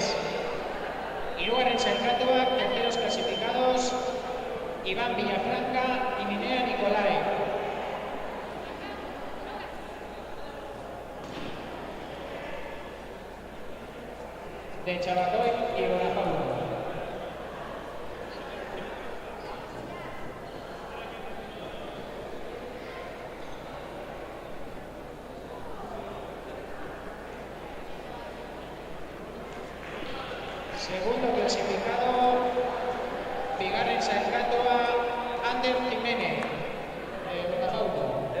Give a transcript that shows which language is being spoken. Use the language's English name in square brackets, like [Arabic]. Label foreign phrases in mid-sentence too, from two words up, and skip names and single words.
[Basque] Hirugarren sailkatuak [Spanish] terceros clasificados Iván Villafranca y Minea Nicolai. De Chabacoy y Bonapaulo. Segundo clasificado, [Basque] Bigarren sailkatua, Ander Jiménez, de Bonapaulo.